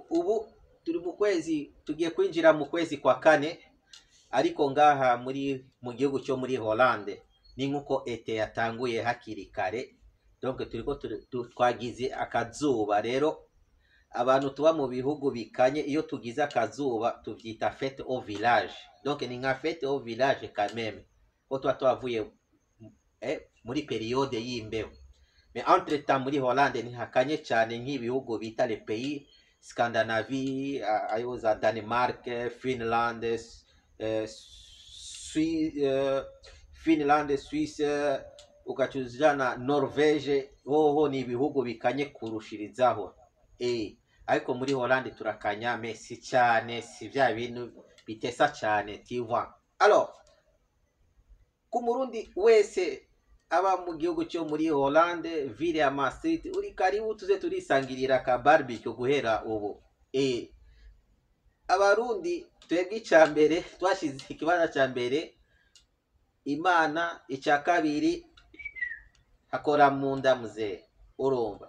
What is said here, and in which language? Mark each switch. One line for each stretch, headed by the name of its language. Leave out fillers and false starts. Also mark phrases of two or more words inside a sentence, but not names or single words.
Rundi: Ubu turi mu kwezi, tugiye kwinjira mu kwezi kwa kane, ariko ngaha mu gihugu cyo muri Hollande ni nkuko ete yatanguye hakiri kare, donc turiko twagize akazuba. Rero abantu tuba mu bihugu bikanye, iyo tugize akazuba tuvyita
French: fête au village,
Rundi: donc ni nka
French: fête au village quand même,
Rundi: ko tuba twavuye muri periode y'imbeho.
French: Mais entre temps
Rundi: muri Hollande ntihakanye cyane nk'ibihugu bita
French: les pays Scandinavie,
Rundi: ayo za Denmark, Finland, Finland, Suisse, ukacuzana Norvege, hoho ni ibihugu bikanye kurushirizaho. Ariko muri Hollande turakanya, mais si cyane, si vya bintu bitesa cyane,
French: tu vois. Alors,
Rundi: ku murundi wese aba mu gihugu cyo muri Hollande, ville ya Maastricht, uri karibu tuze turisangirira ka barbecue guhera ubu. Abarundi twebwe icambere twashize ikibanza cya mbere Imana, icya kabiri hakora mu nda muzee, urumva.